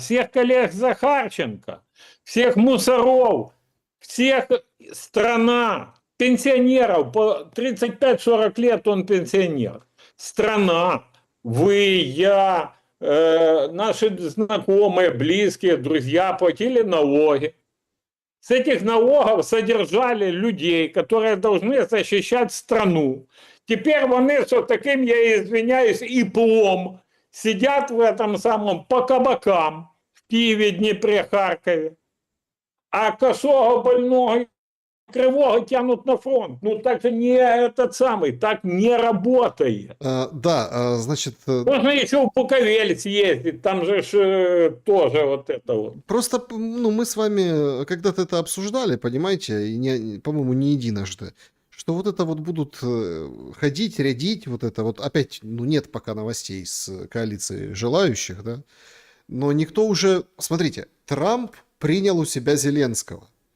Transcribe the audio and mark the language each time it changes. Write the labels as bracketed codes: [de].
[ru] Всех коллег Захарченко, всех мусоров, всех страна, пенсионеров, по 35-40 лет он пенсионер. Страна, вы, я, наши знакомые, близкие, друзья платили налоги. С этих налогов содержали людей, которые должны защищать страну. [uk] Тепер вони з таким, [ru] я извиняюсь, [uk] іплом сидять [ru] в этом самом по кабакам [uk] в Києві, Дніпрі, Харкові, [ru] а косого, больного, кривого тянут на фронт. Ну так же не этот самый, так не работает. Да, значит, Можно еще в Буковель съездить, там же тоже вот это вот. просто, ну, мы с вами когда-то это обсуждали, понимаете, и, по-моему, не единожды, что вот это вот будут ходить, рядить, вот это вот, опять, ну, нет пока новостей с коалицией желающих, да, но никто уже, смотрите, Трамп принял у себя Зеленского.